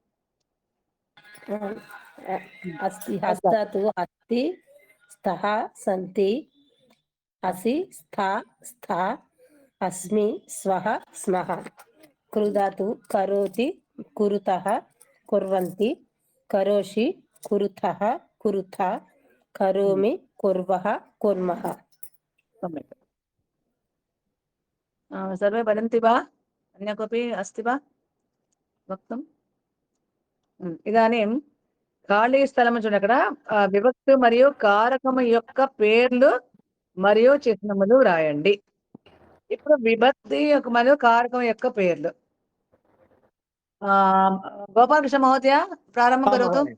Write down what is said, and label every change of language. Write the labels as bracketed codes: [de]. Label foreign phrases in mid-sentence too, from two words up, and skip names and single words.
[sa] अस्ति हस्तातु अस्ति स्तः सन्ति असि स्था स्था अस्मि स्वः स्मः कृधातु करोति कुरुतः कुर्वन्ति करोषि कुरुथः कुरुथ करोमि कुर्वः कुर्मः सम्यक् सर्वे वदन्ति वा अन्य कोऽपि अस्ति वा वक्तुं [te] ఇదానీం ఖాళీ స్థలం చూడండి అక్కడ విభక్తి మరియు కారకము యొక్క పేర్లు మరియు చిహ్నములు రాయండి. ఇప్పుడు విభక్తి మరియు కారకం యొక్క పేర్లు. [sa] గోపాలకృష్ణ మహోదయ ప్రారంభం కరోతు.